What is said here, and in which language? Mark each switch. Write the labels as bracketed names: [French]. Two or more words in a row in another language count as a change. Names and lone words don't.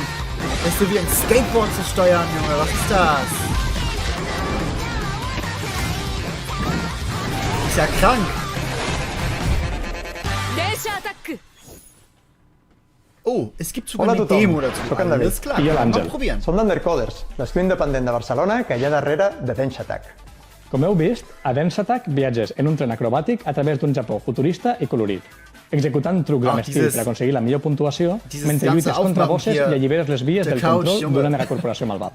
[German] Das ist so wie ein Skateboard zu steuern, Junge. Was ist das? Ist ja krank. Oh, es gibt sogar eine Demo dazu. Alles klar, mal probieren. [Catalan] Som d'Undercoders, l'estiu independent de Barcelona que hi ha darrere de Dance Attack. Com heu vist, a Dance Attack viatges en un tren acrobàtic a través d'un Japó futurista i colorit, executant trucs amb estil per aconseguir la millor puntuació, mentre lluites contra bosses i alliberes les vies del control durant la corporació malvada.